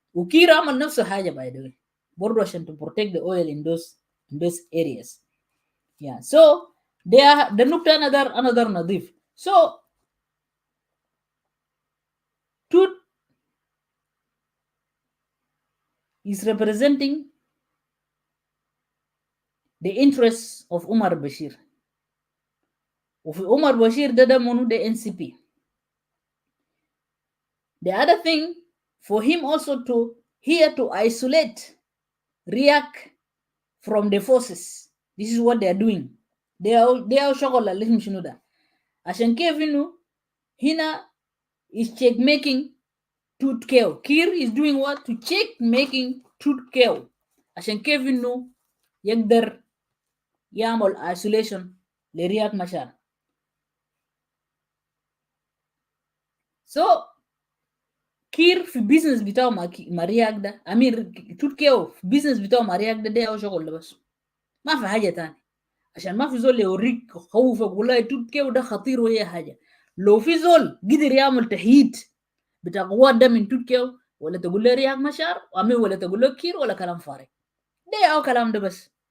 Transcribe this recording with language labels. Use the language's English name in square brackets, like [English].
[Arabic] وكير عمل نفس الحاجه باي ذا برضه عشان [English] to protect the oil in those areas. [Arabic] yeah so ده نقطه انا نضيف. [English] so Tut is representing the interests of Umar Bashir. [Arabic] وفي عمر بشير ده منو ده NCP. [English] The other thing for him also to isolate Riyak from the forces. This is what they are doing. They are [Arabic] شغل اللي شنو ده عشان كيف انه هنا [English] is check making Tut Kew. Kir is doing what to check making Tut Kew [Arabic] عشان كيف انه يقدر يعمل [English] isolation لرياك Machar. [Arabic] so كير في بيزنس بتاعه مع رياك ده امير توت كيو في بيزنس بتاعه مع رياك ده هو شغل ده بس ما في حاجه تاني. عشان ما في زول يوريك خوفك والله توت كيو ده خطير وهي حاجه. لو في زول قدر يعمل تحييد بتاع قوات ده من توت كيو ولا تقول له رياك مشار امير ولا تقول له كير ولا كلام فارغ ده او كلام ده بس.